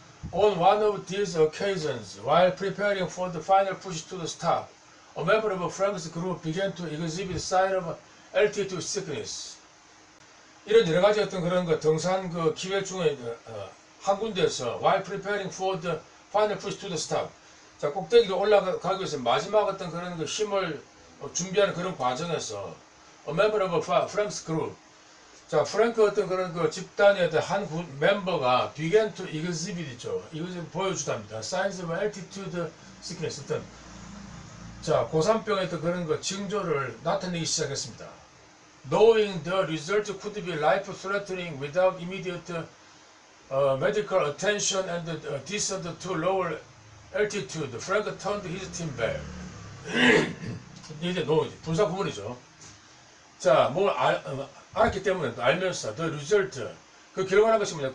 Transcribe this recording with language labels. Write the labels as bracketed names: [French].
[English] On one of these occasions, while preparing for the final push to the stop, a member of Frank's group began to exhibit signs of altitude sickness. [Korean] 이런 여러 가지 어떤 그런 그 등산 그 기회 중에 한 군데에서 [English] while preparing for the final push to the stop, [Korean] 자 꼭대기로 올라가기 위해서 마지막 어떤 그런 그 힘을 준비하는 그런 과정에서 [English] a member of Frank's group, [Korean] 자 프랭크 어떤 그런 그 집단의 어떤 한 멤버가 [English] began to exhibit [Korean] 있죠. 이것을 보여주답니다. [English] Signs of altitude sickness, [Korean] 어떤 자 고산병의 어떤 그런 그 징조를 나타내기 시작했습니다. [English] Knowing the result could be life-threatening without immediate medical attention and descent to lower altitude, Frank turned his team back. [Korean] 이제 분사 구문이죠. 자, 뭘 알았기 때문에 알면서 [English] the result, [Korean] 그 결과라는 것이 뭐냐?